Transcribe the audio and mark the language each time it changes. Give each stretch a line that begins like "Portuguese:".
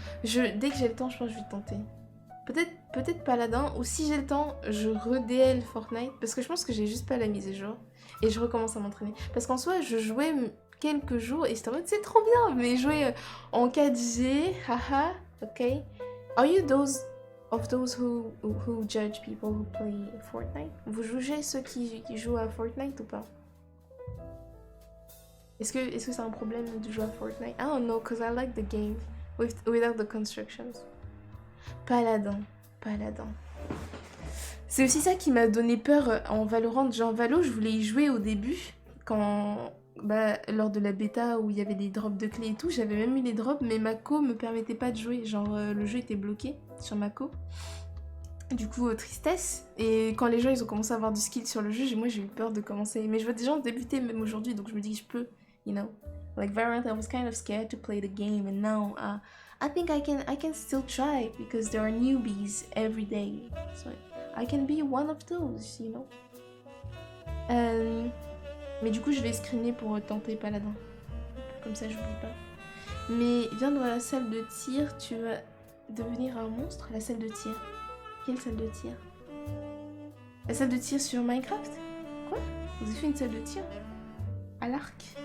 French: Dès que j'ai le temps, je pense que je vais tenter. Peut-être Paladin, ou si j'ai le temps, je re-DL Fortnite, parce que je pense que j'ai juste pas la mise à jour, et je recommence à m'entraîner. Parce qu'en soi, je jouais quelques jours, et c'était en mode, c'est trop bien, mais jouer en 4G, haha, ok.
English: Are you those who judge people who play Fortnite?
French: Vous jugez ceux qui jouent à Fortnite ou pas? Est-ce que c'est un problème de jouer à Fortnite?
English: I don't know, cause I like the game, without the constructions.
French: Paladin. C'est aussi ça qui m'a donné peur en Valorant. Genre Valo, je voulais y jouer au début, lors de la bêta où il y avait des drops de clés et tout. J'avais même eu les drops, mais ma co me permettait pas de jouer. Genre le jeu était bloqué sur ma co. Du coup, tristesse. Et quand les gens ils ont commencé à avoir du skill sur le jeu, moi j'ai eu peur de commencer. Mais je vois des gens débuter même aujourd'hui, donc je me dis que je peux,
English: you know. Like Valorant, I was kind of scared to play the game, and now I think I can still try because there are newbies every day, so I can be one of those, you know.
French: Mais du coup, je vais screener pour tenter Paladin, comme ça, j'oublie pas. Mais viens dans la salle de tir, tu vas devenir un monstre. La salle de tir. Quelle salle de tir? La salle de tir sur Minecraft? Quoi? Vous avez fait une salle de tir? À l'arc?